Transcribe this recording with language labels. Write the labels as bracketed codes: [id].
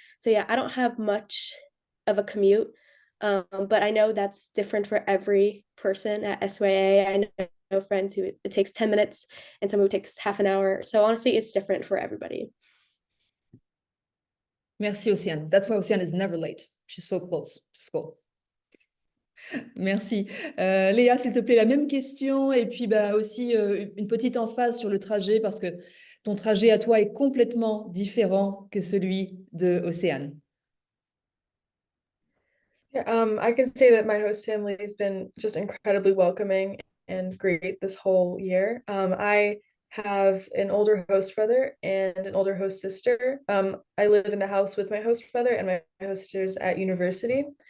[en] So yeah, I don't have much of a commute, but I know that's different for every person at SYA. I know friends who it takes 10 minutes and some who it takes half an hour. So honestly, it's different for everybody. [fr] Merci, Océane. [en] That's why Océane is never late. She's so close to school. [fr] Merci. Léa, s'il te plaît, la même question. Et puis bah, aussi une petite emphase sur le trajet, parce que ton trajet à toi est complètement différent que celui de Océane. [en] Yeah, I can say that my host family has been just incredibly welcoming and great this whole year. I have an older host brother and an older host sister. I live in the house with my host brother and my host sisters at university.